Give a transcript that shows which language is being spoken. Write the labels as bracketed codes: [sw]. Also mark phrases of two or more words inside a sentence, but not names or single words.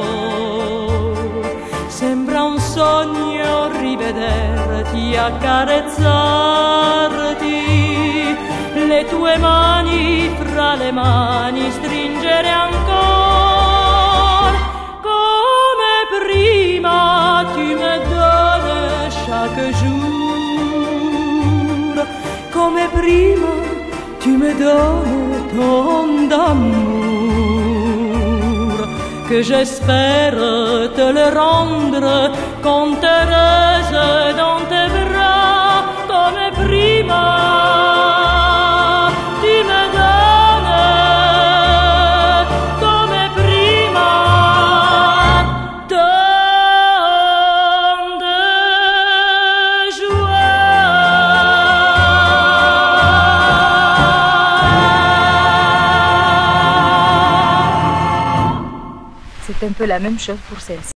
[it] Sembra un sogno rivederti, accarezzarti, le tue mani fra le mani stringere ancora. Come prima [fr] tu me donnes chaque jour. [it] Come prima [fr] tu me donnes ton d'amour, que j'espère te le rendre quand heureuse dans tes bras. [it] Come prima [fr] tu me donnes, [it] come prima [fr] tant de joie. C'est un peu la même chose pour celle-ci.